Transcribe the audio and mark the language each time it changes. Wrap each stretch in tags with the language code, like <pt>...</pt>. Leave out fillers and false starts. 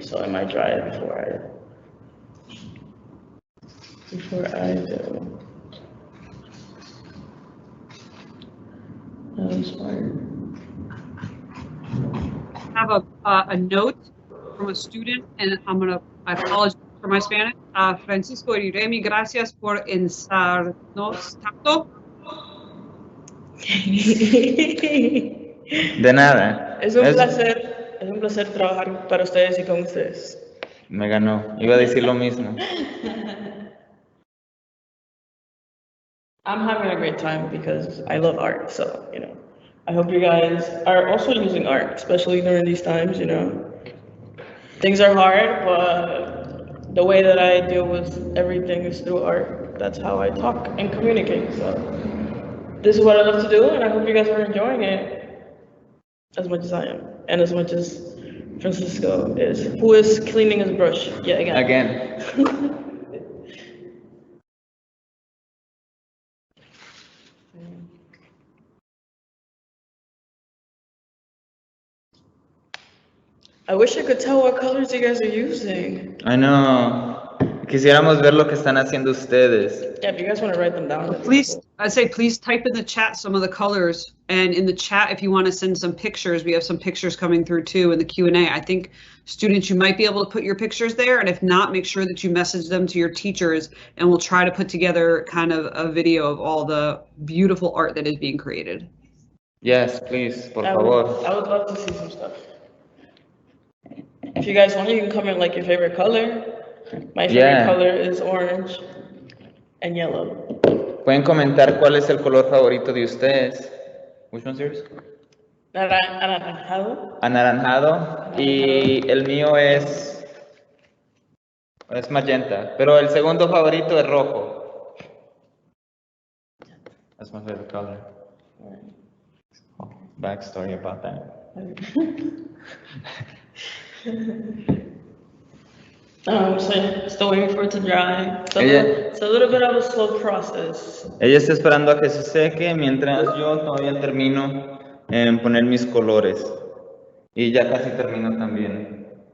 <en>So it might dry before I do. I'm smart. I have a note from a student, and I apologize for my Spanish.</en> <es>Francisco y Remy, gracias por ensarnos tanto. De nada. Es un placer trabajar para ustedes y con ustedes. Me ganó. Iba a decir lo mismo.</es> <en>I'm having a great time because I love art, so, you know, I hope you guys are also using art, especially during these times, you know. Things are hard, but the way that I deal with everything is through art. That's how I talk and communicate, so this is what I love to do, and I hope you guys are enjoying it as much as I am, and as much as Francisco is, who is cleaning his brush yet again. Again. I wish I could tell what colors you guys are using. I know.</en> <es>Quisiéramos ver lo que están haciendo ustedes.</es> <en>Yeah, if you guys want to write them down. Please, I say please type in the chat some of the colors, and in the chat if you want to send some pictures, we have some pictures coming through too in the Q&A. I think students, you might be able to put your pictures there, and if not, make sure that you message them to your teachers, and we'll try to put together kind of a video of all the beautiful art that is being created. Yes, please,</en> <es>por</es> <en>I</en> <es>favor.</es> <en>would love to see some stuff. If you guys want, you can comment like your favorite color. My favorite color is orange and yellow.</en> <es>Pueden comentar cuál es el color favorito de ustedes.</es> <en>Which one's yours?</en> <es>Anaranjado. Anaranjado. Y el mío es magenta. Pero el segundo favorito es rojo.</es> <en>That's my favorite color. Backstory about that. So yeah, still waiting for it to dry. It's a little bit of a slow process.</en> <es>Ella está esperando a que se seque mientras yo todavía termino en poner mis colores. Y ya casi termino también.</es>